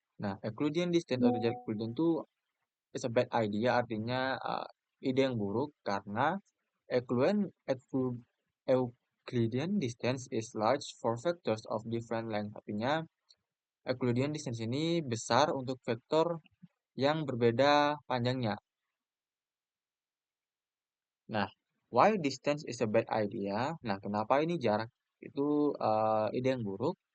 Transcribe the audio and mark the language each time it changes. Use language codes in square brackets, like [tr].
[en] Nah, Euclidean distance [id] atau jarak Euclidean itu [en] is a bad idea, [id] artinya ide yang buruk karena [en] Euclidean, Euclidean distance is large for vectors of different length. [id] Artinya Euclidean distance ini besar untuk vektor yang berbeda panjangnya. [en] Nah, why distance is a bad idea? [id] Nah, kenapa ini jarak itu ide yang buruk?